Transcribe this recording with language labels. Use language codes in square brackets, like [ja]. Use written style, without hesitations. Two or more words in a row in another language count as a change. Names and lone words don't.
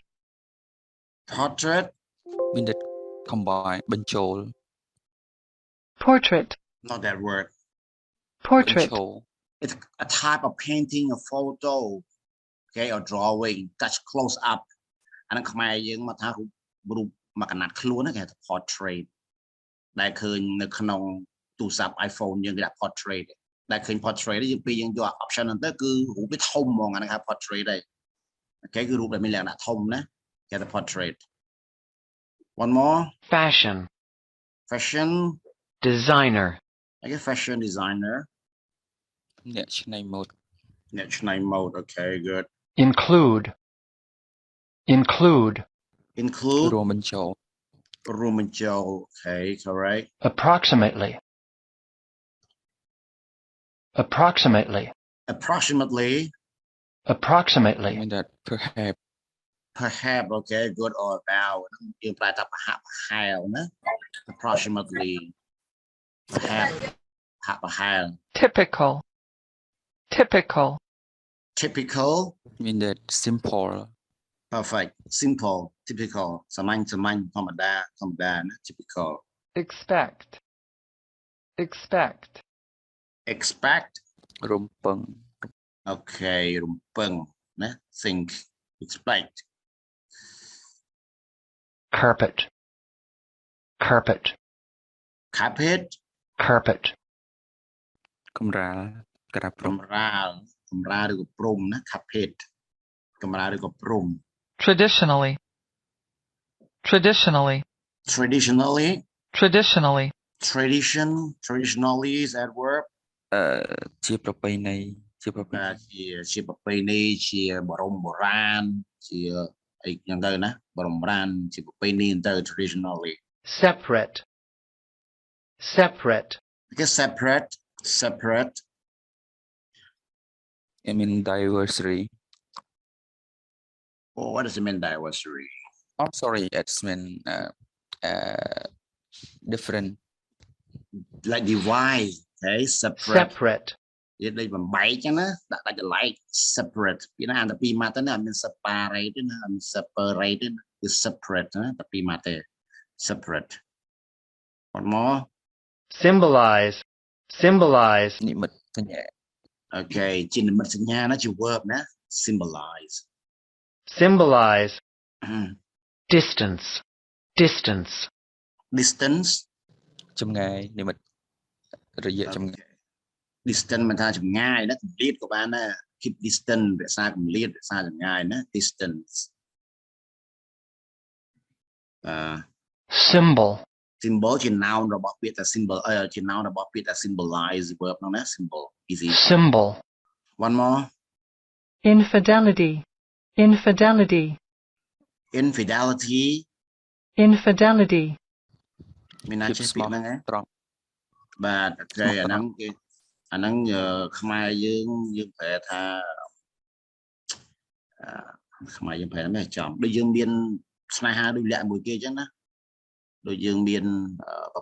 [en] Portrait. [km] Combine, បញ្ចូល. [en] Portrait. Not that word. Portrait. It's a type of painting, a photo, okay, or drawing, touch close up. [km] And Khmer យើងមកថារូបមកកណាត់ខ្លួនហ្នឹងគេថា portrait ដែលឃើញនៅក្នុងទូរស័ព្ទ iPhone យើងគេដាក់ portrait ដែលឃើញ portrait យើងពេលយើងយក option ហ្នឹងទៅគឺរូបវាធំហ្មងអាហ្នឹងគេ portrait ដែរអូខេគឺរូបដែលមានលក្ខណៈធំណាគេថា portrait. [en] One more. Fashion. Fashion. Designer. I guess fashion designer. [km] អ្នកច្នៃម៉ូដ អ្នកច្នៃម៉ូដ [en] okay, good. Include. Include. Include. [km] រួមបញ្ចូល រួមបញ្ចូល [en] okay, correct. Approximately. Approximately. Approximately. Approximately. I mean that perhaps Perhaps, okay, good or about [km] យើងប្រើថាប្រហាក់ប្រហែលណា approximately ប្រហែល [en] typical, typical, typical mean that simple perfect simple typical សាមញ្ញធម្មតាណា typical expect, expect, expect [km] រំពឹង [en] okay [km] រំពឹងណា [en] think expect carpet, carpet, carpet carpet, [km] កម្រាលក្រាបព្រំ កម្រាលឬក៏ព្រំណា carpet កម្រាលឬក៏ព្រំ [en] traditionally, traditionally, traditionally traditionally, traditionally is that verb [km] ជាប្រពៃណីជាប្រពៃណី ជាប្រពៃណីជាបរមបុរាណជាអីយ៉ាងទៅណាបរមបុរាណជាប្រពៃណីទៅ traditionally [en] separate, separate, because separate I mean diversity oh what does it mean diversity oh sorry it's mean different like divide okay separate separate, [km] និយាយដូចបំបែកចឹងណាដាក់ដាច់ [en] like separate [km] ពីណាអានតែពីរម៉ាត់ទៅណាអត់មាន separate ទេណាអត់មាន separate ទេណាគឺ separate ណាតែពីរម៉ាត់ទេ [en] separate one more symbolize, symbolize, [km] និមិត្តសញ្ញា okay ជានិមិត្តសញ្ញាណាជា verb ណា symbolize [en] symbolize, distance, distance, distance [km] ចម្ងាយនិមិត្តរយៈចម្ងាយ distance មិនថាចម្ងាយណាគម្លាតក៏បានដែរ [en] keep distance [km] រក្សាគម្លាតរក្សាចម្ងាយណា distance [en] symbol, [km] symbol ជា noun របស់ពាក្យថា symbol ជា noun របស់ពាក្យថា [en] symbolize verb [km] ហ្នឹងណា [en] symbol easy symbol, one more Infidelity. Infidelity. infidelity Infidelity. [km] មានណា ភាព ចេះ ស្មោះ ពាក្យហ្នឹងហ៎ ត្រង់ បាទអូខេអាហ្នឹងខ្មែរយើងប្រែថាខ្មែរយើងប្រែមិនចំដូចយើងមានស្នេហាដូចលាក់មួយគេអញ្ចឹងណាដូចយើងមានប្រ